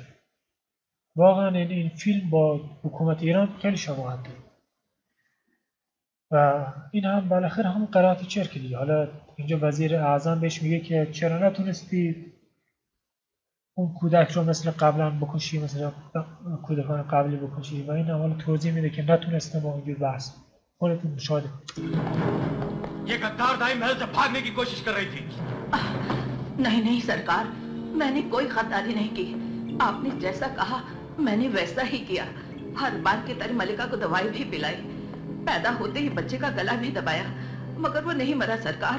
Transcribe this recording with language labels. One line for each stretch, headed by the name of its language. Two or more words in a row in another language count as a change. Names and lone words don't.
Persian: واقعا این فیلم با حکومت ایران خیلی شباهت داره و این هم بالاخره هم قرائتی چرک دیگه. حالا اینجا وزیر اعظم بهش میگه که چرا نتونستی اون کودک رو مثل قبلا بکشی، مثل کودکان قبلی بکشی، و این حالا توضیح میده که نتونسته با اینجور بحث. خودتون مشاهده.
Hindi: ये गद्दार दाई महल से भागने की कोशिश कर रही थी। नहीं नहीं सरकार, मैंने कोई गद्दारी नहीं की। आपने जैसा कहा मैंने वैसा ही किया। हर बार की तरह मलिका को दवाई भी पिलाई, पैदा होते ही बच्चे का गला भी दबाया, मगर वो नहीं मरा सरकार।